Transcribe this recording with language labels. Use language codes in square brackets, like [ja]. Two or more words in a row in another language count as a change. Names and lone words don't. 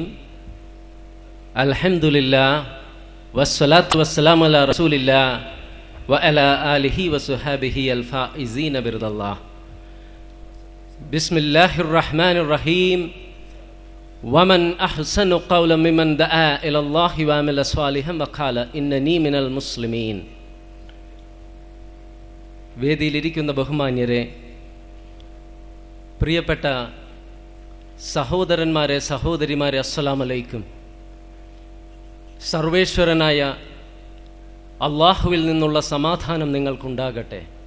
[ar] الحمد لله والصلاة والسلام على رسول الله وعلى آله وصحبه الفائزين برضا الله. بسم الله الرحمن الرحيم. ومن أحسن قولا ممن دعا إلى الله وعمل صالحا وقال إنني من المسلمين. [ml] വേദിയിലിരിക്കുന്ന ബഹുമാന്യരെ, പ്രിയപ്പെട്ട സഹോദരന്മാരെ, സഹോദരിമാരെ, [ar] السلام عليكم. [ml] സർവേശ്വരനായ അള്ളാഹുവിൽ നിന്നുള്ള സമാധാനം നിങ്ങൾക്കുണ്ടാകട്ടെ.